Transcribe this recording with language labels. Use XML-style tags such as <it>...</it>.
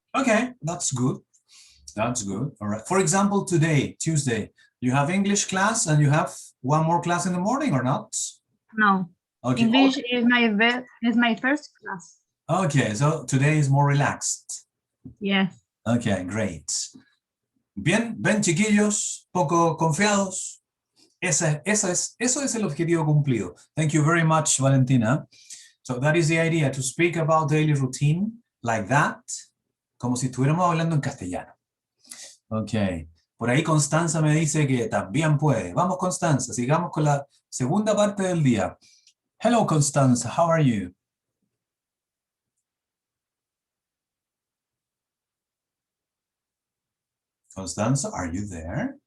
<en>Okay, that's good. That's good. All right. For example, today, Tuesday, you have English class and you have one more class in the morning or not? No. Okay. English is my first class. Okay, so today is more relaxed. Yes. Okay, great.</en> <es>Bien, ven chiquillos, poco confiados. Eso es el objetivo cumplido.</es> <en>Thank you very much, Valentina. So that is the idea, to speak about daily routine like that,</en> <es>como si estuviéramos hablando en castellano.</es> <en>Ok.</en> <es>Por ahí Constanza me dice que también puede. Vamos, Constanza, sigamos con la segunda parte del día.</es> <en>Hello, Constanza, how are you? Constanza, are you there?</en>